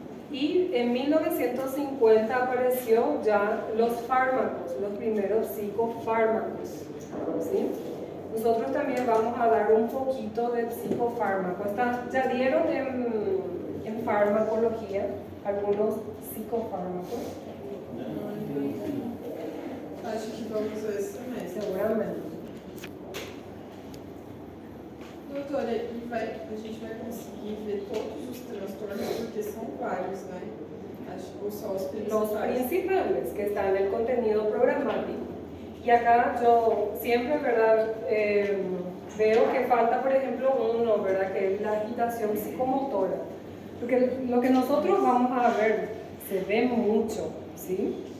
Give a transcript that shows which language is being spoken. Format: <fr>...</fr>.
<es>Y en 1950 apareció ya los fármacos, los primeros psicofármacos, ¿sí? Nosotros también vamos a dar un poquito de psicofármacos. Ya dieron en farmacología algunos psicofármacos.</es> <pt>Acho que vamos ver esse semestre.</pt> <es>Seguramente.</es> <pt>doutora, a gente vai conseguir ver todos os transtornos porque são vários, né? Ou só os</pt> <es>Los</es> <pt>principais?</pt> <es>principales que están en el contenido programático. Y acá yo siempre, ¿verdad? Veo que falta, por ejemplo, uno, ¿verdad? Que es la agitación psicomotora. Porque lo que nosotros vamos a ver se ve mucho, ¿sí?</es>